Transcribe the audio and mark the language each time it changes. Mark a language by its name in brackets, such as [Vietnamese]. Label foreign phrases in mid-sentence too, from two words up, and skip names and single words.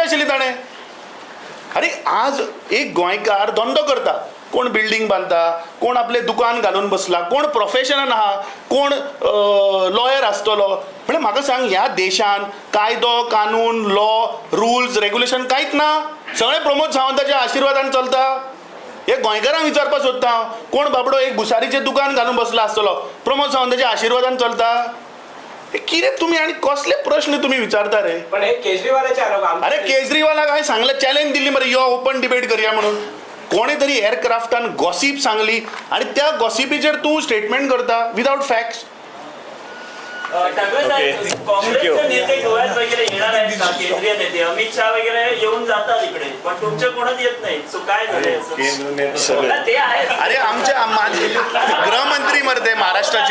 [Konkani] आशिल्ली ताणें अरे आज एक गोंयकार धंदो करता कोण बिल्डींग बांदता कोण आपले दुकान घालून बसला कोण प्रोफेशनान आहा कोण लॉयर आसतलो म्हणजे म्हाका सांग ह्या देशान कायदो कानून [English] law rules regulation [Konkani] कांयच ना सगळें प्रमोद सावंताच्या आशिर्वादान चलता हे गोंयकारांक विचारपाक सोदता हांव कोण बाबडो एक भुसारीचें दुकान घालून बसला आसतलो प्रमोद सावंताच्या आशिर्वादान चलता हे कितें [Marathi] तुम्ही आणि कसले प्रश्न तुम्ही विचारता रे पण हे केजरीवालाचे आरोप [Konkani] अरे केजरीवालाक हांवें सांगलें चॅलेंज दिल्ली मरे यो [English] open debate [Konkani] करया म्हणून कोणे तरी एअरक्राफ्टान गॉसिप सांगली आणि त्या गॉसिपीचेर तूं स्टेटमेंट करता [English] without facts [Marathi] ठाकरे साहेब काँग्रेसचे नेते गोव्यात वगैरे येणार आहेत का केंद्रीय नेते अमित शहा वगैरे येऊन जातात इकडे पण तुमचे कोणच येत नाही सो काय झालंय ते आहेत अरे आमच्या गृहमंत्री मरते महाराष्ट्राचे